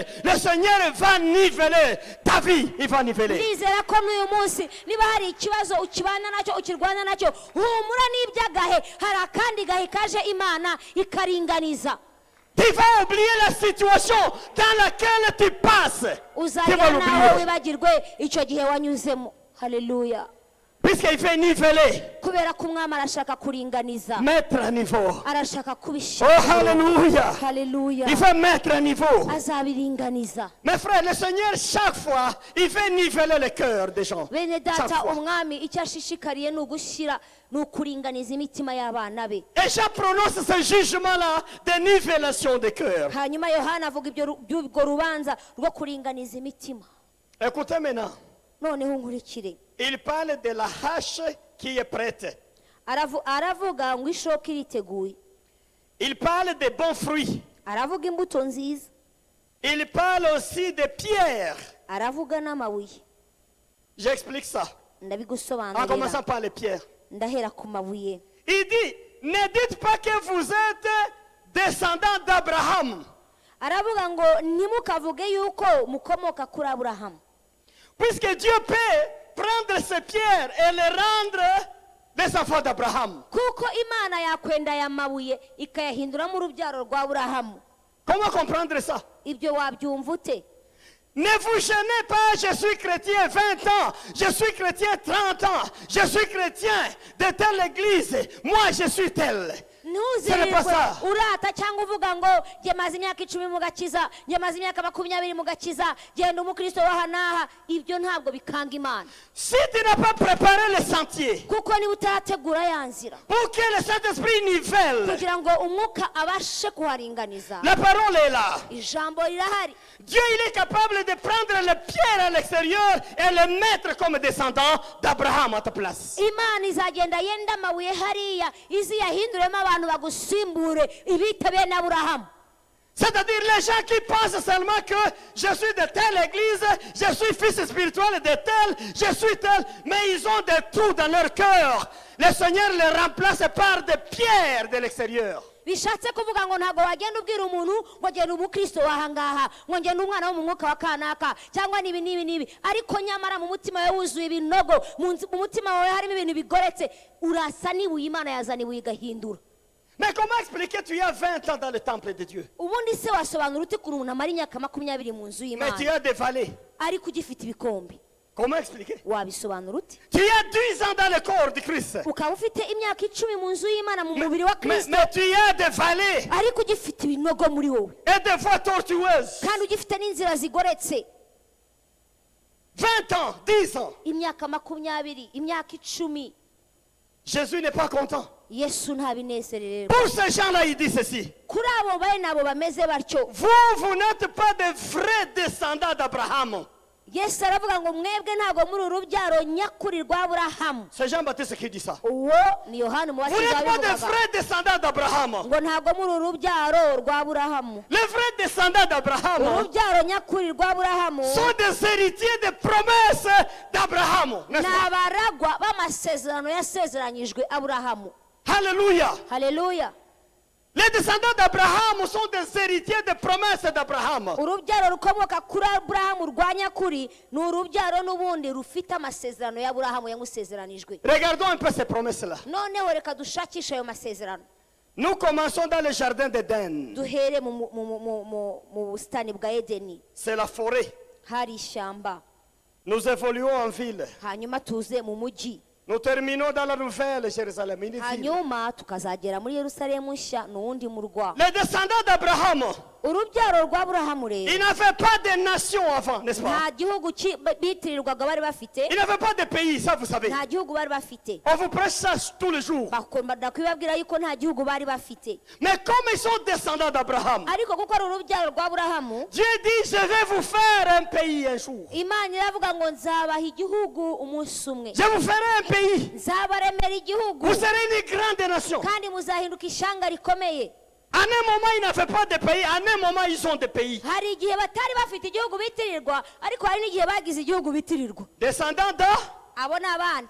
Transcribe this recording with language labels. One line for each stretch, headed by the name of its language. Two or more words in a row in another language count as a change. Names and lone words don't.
French: Le Seigneur va niveler ta vie. Il va niveler.
Kinyarwanda: ndizera ko n'uyu munsi niba hari ikibazo ukibana nacyo ukirwana nacyo, humura n'iby'agahe, hari akandi gahe kaje imana ikaringaniza.
French: Tu vas oublier la situation dans laquelle tu passes. Tu vas
Kinyarwanda: uzagera nawe
French: l'oublier.
Kinyarwanda: wibagirwe icyo gihe wanyuzemo. haleluya.
French: Puisqu'il fait niveler,
Kinyarwanda: kubera ko umwami arashaka kuringaniza,
French: mettre à niveau.
Kinyarwanda: arashaka Oh, kubishyira.
French: Alléluia.
Kinyarwanda: haleluya.
French: Il fait mettre à niveau.
Kinyarwanda: azabiringaniza.
French: Mes frères, le Seigneur, chaque fois, il fait niveler le cœur des gens.
Kinyarwanda: bene
French: Chaque
Kinyarwanda: data,
French: fois.
Kinyarwanda: umwami icyo ashishikariye ni ugushyira, ni ukuringaniza imitima y'abana be.
French: Et Jean prononce ce jugement-là de nivellation des cœurs.
Kinyarwanda: hanyuma yohana avuga iby'urwo rubanza rwo kuringaniza imitima.
French: Écoutez maintenant.
Kinyarwanda: noneho nkurikire,
French: Il parle de la hache qui est prête.
Kinyarwanda: aravuga ngo ishoka iriteguye,
French: Il parle des bons fruits.
Kinyarwanda: aravuga imbuto nziza,
French: Il parle aussi des pierres.
Kinyarwanda: aravuga n'amabuye.
French: J'explique ça. En
Kinyarwanda: ndabigusobanurira,
French: commençant par les pierres.
Kinyarwanda: ndahera ku mabuye.
French: Il dit, ne dites pas que vous êtes descendants d'Abraham.
Kinyarwanda: aravuga ngo ntimukavuge yuko mukomoka kuri Aburahamu.
French: Puisque Dieu peut prendre ces pierres et les rendre des enfants d'Abraham.
Kinyarwanda: Kuko Imana yakwenda aya mabuye ikayahinduramo urubyaro rwa Aburahamu.
French: Comment comprendre ça?
Kinyarwanda: Ibyo wabyumva ute?
French: Ne vous gênez pas, je suis chrétien 20 ans, je suis chrétien 30 ans, je suis chrétien de telle église, moi je suis tel.
Kinyarwanda: Ntuzirirwe urata cyangwa uvuga ngo nge maze imyaka 10 mu gakiza, nge maze imyaka 20 mu gakiza, genda umukristo wahanaha. Ibyo ntabwo bikanga Imana.
French: Si tu n'as pas préparé le sentier
Kinyarwanda: kuko niba utarategura ya nzira
French: pour que le Saint-Esprit nivelle,
Kinyarwanda: kugira ngo umwuka abashe kuharinganiza,
French: la parole est là.
Kinyarwanda: ijambo rirahari.
French: Dieu il est capable de prendre les pierres à l'extérieur et les mettre comme descendants d'Abraham à ta place.
Kinyarwanda: Imana izagenda yenda amabuye hariya izi yahinduremo abantu bagusimbure ibite bene Aburahamu.
French: C'est-à-dire les gens qui pensent seulement que je suis de telle église, je suis fils spirituel de tel, je suis tel, mais ils ont des trous dans leur cœur. Le Seigneur les remplace par des pierres de l'extérieur.
Kinyarwanda: Bishatse kuvuga ngo ntago wagenda ubwira umuntu ngo genda umukristo wahangaha, ngo ngenda umwana wo mu mwuka wa kanaka cyangwa nibi ariko nyamara mu mutima wawe wuzuye ibinogo, mu mutima wawe harimo ibintu bigoretse, urasa n'ibuye Imana yazana ibuye igahindura.
French: Mais comment expliquer tu as 20 ans dans le temple de Dieu?
Kinyarwanda: Ubundi se wasobanura ute kuri umuntu amara imyaka 20 mu nzu
French: Mais tu
Kinyarwanda: y'Imana
French: as des vallées.
Kinyarwanda: ariko ugifite ibikombe?
French: Comment expliquer?
Kinyarwanda: Wabisobanura ute?
French: Tu as 10 ans dans le corps de Christ.
Kinyarwanda: Ukaba ufite imyaka 10 mu nzu y'Imana mu mubiri wa Kristo,
French: Mais tu as des vallées
Kinyarwanda: ariko ugifite ibinogo muri wowe
French: et des voies tortueuses.
Kinyarwanda: kandi ugifite n'inzira zigoretse.
French: 20 ans, 10 ans.
Kinyarwanda: Imyaka 20, imyaka 10,
French: Jésus n'est pas content.
Kinyarwanda: Yesu ntabinezererwa.
French: Pour ces gens-là, il dit ceci.
Kinyarwanda: Kuri abo bene abo bameze batyo,
French: Vous n'êtes pas des vrais descendants d'Abraham.
Kinyarwanda: Yesu aravuga ngo mwebwe ntabwo muri urubyaro nyakuri rwa Aburahamu.
French: C'est Jean-Baptiste qui dit ça.
Kinyarwanda: Uwo ni Yohana
French: Vous
Kinyarwanda: umubatiza
French: n'êtes pas des
Kinyarwanda: wabivugaga
French: vrais descendants d'Abraham.
Kinyarwanda: ngo ntabwo muri urubyaro rwa Aburahamu.
French: Les vrais descendants d'Abraham
Kinyarwanda: Urubyaro nyakuri rwa Aburahamu
French: sont des héritiers des promesses d'Abraham.
Kinyarwanda: ni abaragwa b'amasezerano yasezeranyijwe Aburahamu.
French: Alléluia.
Kinyarwanda: Haleluya.
French: Les descendants d'Abraham sont des héritiers des promesses d'Abraham.
Kinyarwanda: Urubyaro rukomoka kuri Aburahamu rwa nyakuri ni urubyaro n'ubundi rufite amasezerano ya Aburahamu yamusezeranijwe.
French: Regardons un peu ces promesses-là.
Kinyarwanda: Noneho reka dushakishe ayo masezerano.
French: Nous commençons dans le jardin d'Éden.
Kinyarwanda: Duhere mu busitani bwa Edeni,
French: C'est la forêt.
Kinyarwanda: hari ishyamba.
French: Nous évoluons en ville.
Kinyarwanda: Hanyuma tuze mu mujyi.
French: Nous terminons dans la nouvelle Jérusalem, une ville.
Kinyarwanda: Hanyuma tukazagera muri Yerusalemu nshya n'uwundi murwa.
French: Les descendants d'Abraham,
Kinyarwanda: Urubyaro rwa Aburahamu
French: ils
Kinyarwanda: rero
French: n'avaient pas de nation avant, n'est-ce pas?
Kinyarwanda: nta gihugu bitirirwaga bari bafite,
French: Ils n'avaient pas de pays, ça vous savez.
Kinyarwanda: nta gihugu bari bafite.
French: On vous prêche ça tous les jours.
Kinyarwanda: Bakunda kubibabwira yuko nta gihugu bari bafite,
French: Mais comme ils sont descendants d'Abraham,
Kinyarwanda: ariko kuko ari urubyaro rwa Aburahamu,
French: Dieu dit, je vais vous faire un pays un jour.
Kinyarwanda: Imana iravuga ngo nzabaha igihugu umunsi umwe,
French: Je vous ferai un pays.
Kinyarwanda: nzabaremera igihugu
French: Vous serez une grande nation.
Kinyarwanda: kandi muzahinduka ishanga rikomeye.
French: À un moment, ils n'avaient pas de pays. À un moment, ils ont des pays.
Kinyarwanda: Hari igihe batari bafite igihugu bitirirwa, ariko hari n'igihe bagize igihugu bitirirwa.
French: Descendants de...
Kinyarwanda: Abo ni abandi,